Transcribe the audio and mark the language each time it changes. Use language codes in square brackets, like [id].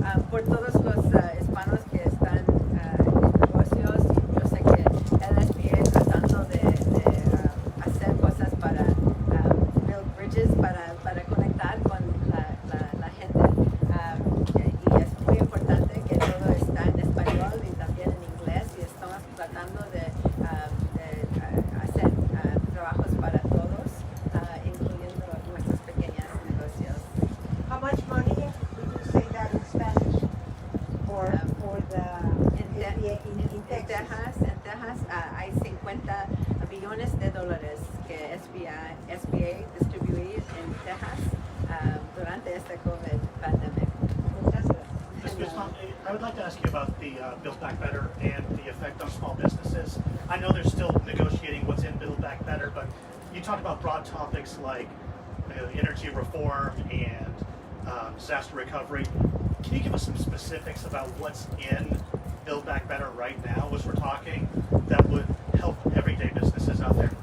[es] Por todos los hispanos que están en negocios, yo sé que el SBA está tratando de hacer cosas para [en] build bridges, [es] para conectar con la gente. Y es muy importante que todo está en español y también en inglés y estamos tratando de hacer trabajos para todos, incluyendo nuestros pequeños negocios. [en] How much money would you say that in Spanish for the SBA in Texas? [es] En Texas hay 50 billones de dólares que SBA distribuye en Texas durante esta [en] COVID pandemic. [es] Muchas gracias. [en] Ms. Guzman, I would like to ask you about the Build Back Better and the effect on small businesses. I know they're still negotiating what's in Build Back Better, but you talked about broad topics like energy reform and disaster recovery. Can you give us some specifics about what's in Build Back Better right now as we're talking that would help everyday businesses out there?